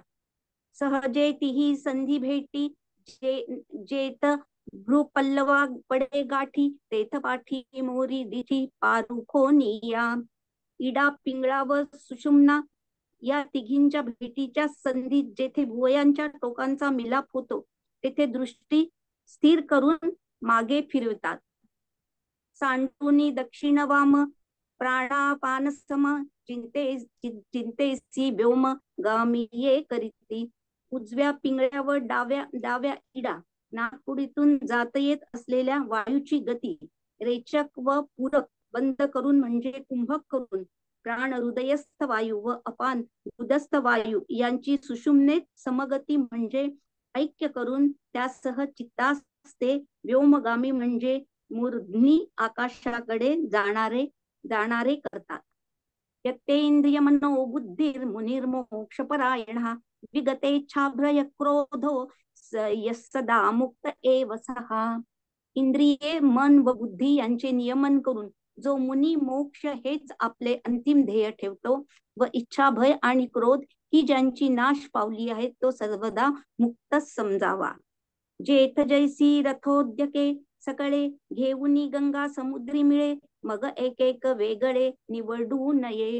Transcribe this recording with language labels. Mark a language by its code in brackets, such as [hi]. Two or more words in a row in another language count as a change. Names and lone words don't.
[mr] सहजे तिही संधी भेटी, जेत भ्रूपल्लवा पडे गाठी, तेथ पाठी मोरी दिठी पारुखोनिया. इडा पिंगळा व सुषुम्ना या तिघींच्या भेटीच्या संधीत जेथे भुवयांच्या टोकांचा मिलाप होतो, तेथे दृष्टी स्थिर करून मागे फिरवतात. सांडूनी दक्षिण वाम प्राणापान सम, चिंतेसी व्योम गामी ये करीती. उजव्या पिंगळ्या व डाव्या डाव्या इडा नाकपुडीतून जात येत असलेल्या वायूची गती रेचक व पूरक बंद करून म्हणजे कुंभक करून प्राण हृदयस्थ वायू व अपान उदस्थ वायू यांची सुषुम्नेत समगती म्हणजे ऐक्य करून त्यासह चित्तास्ते व्योमगामी म्हणजे मूर्ध्नी आकाशाकडे जाणारे जाणारे करतात. [sa] यत्तेंद्रिय मनो बुद्धिर्मुनिर्मोक्षपरायण विगतेच्छाभ्रय क्रोधो सदा मुक्त एव सहा. [mr] इंद्रिये मन व बुद्धी यांचे नियमन करून जो मुनी मोक्ष हेच आपले अंतिम ध्येय ठेवतो व इच्छा भय आणि क्रोध ही ज्यांची नाश पावली आहे तो सर्वदा मुक्तच समजावा. जेथ जैसी रथोद्यके सकळे घेऊनी गंगा समुद्री मिळे मग एक एक वेगळे निवडू नये.